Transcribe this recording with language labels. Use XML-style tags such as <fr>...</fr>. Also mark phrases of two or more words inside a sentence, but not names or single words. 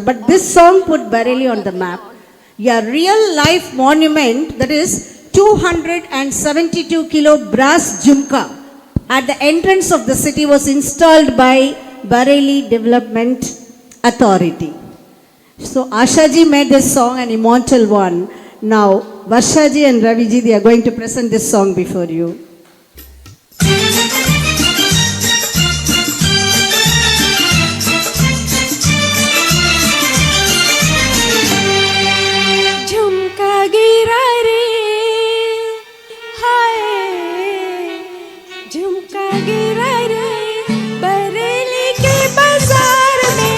<en>But this song put Bareilly on the map. A real life monument, that is 272 kilo brass jhumka at the entrance of the city, was installed by Bareilly Development Authority. So Ashaji made this song an immortal one. Now Varshaji and Raviji, they are going to present this song before you.</en> <hi>झुमका गिरा रे हाय, झुमका गिरा रे बरेली के बाजार में.</hi>